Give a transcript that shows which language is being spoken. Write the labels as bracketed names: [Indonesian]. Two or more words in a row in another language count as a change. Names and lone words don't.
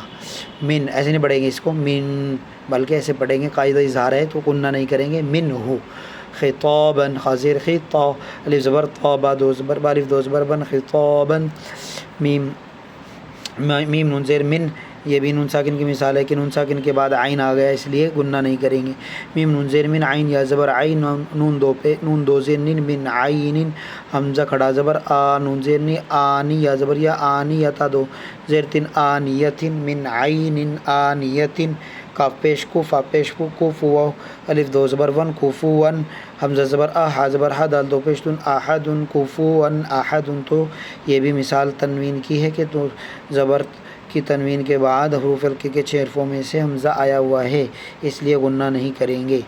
[Urdu] من ایسے نہیں پڑھیں گے اس کو من, بلکہ ایسے پڑھیں گے, قاعدہ اظہار ہے تو غنہ نہیں کریں گے, من ہو. خطابن, خاصر خطا, الف زبر طا, با 2 زبر با, الف 2 زبر بن, خطابن. میم نون زیر من, یہ بھی نون ساکن کی مثال ہے کہ نون ساکن کے بعد عین آ گیا, اس لیے غنہ نہیں کریں گے. میم نون زیر من, عین یا زبر عین, نون 2 زیر نین, [Arabic] من عین, [Urdu] حمزہ کھڑا زبر آ, نون زیر نی, آنی یا زبر یا, آنی یا, تا 2 زیر 3, آنیتن, [Arabic] من عین آنیتن. [Urdu] کاف پیش کو, فا پیش کو, کوفو, الف 2 زبر ون, کوفون, حمزہ زبر آ, ہا زبر ہا, دال 2 پیش تن, احدن, [Arabic] کوفون احدن. [Urdu] تو یہ بھی مثال تنوین کی ہے کہ تو زبر کی تنوین کے بعد حروف حلقے کے 6 حرفوں میں سے حمزہ آیا ہوا ہے, اس لیے غنہ نہیں کریں گے.